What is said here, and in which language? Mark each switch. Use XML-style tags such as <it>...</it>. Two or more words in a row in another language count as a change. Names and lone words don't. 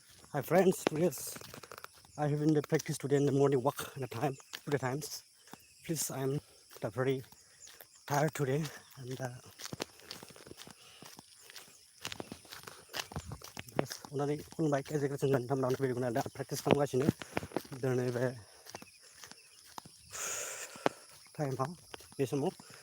<en>Hi friends, yes, I have been the practice today in the morning walk in the time, 2 times. Please, I'm very tired today, and yes, only</en> <brx>खुलुमबाय kjCreation and थाम बेखौनो दा प्रेक्टिस खालामगासिनो दिनै बे टाइमाव बे समाव</brx>